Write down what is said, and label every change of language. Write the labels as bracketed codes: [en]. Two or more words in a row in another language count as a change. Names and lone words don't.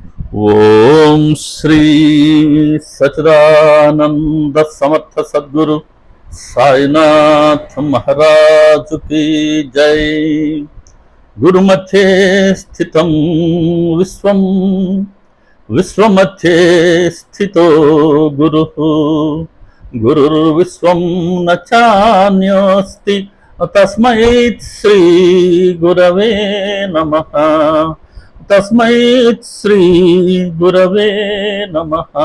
[hi] ओं श्री सचिदानंद समर्थ सद्गुरु साईनाथ महाराजु की जय। [sa] गुरुमध्ये स्थितं विश्वं विश्वमध्ये स्थितो गुरुः गुरुर्विश्वं न चान्योऽस्ति तस्मै श्री गुरवे नमः तस्मै श्री गुरवे नमः।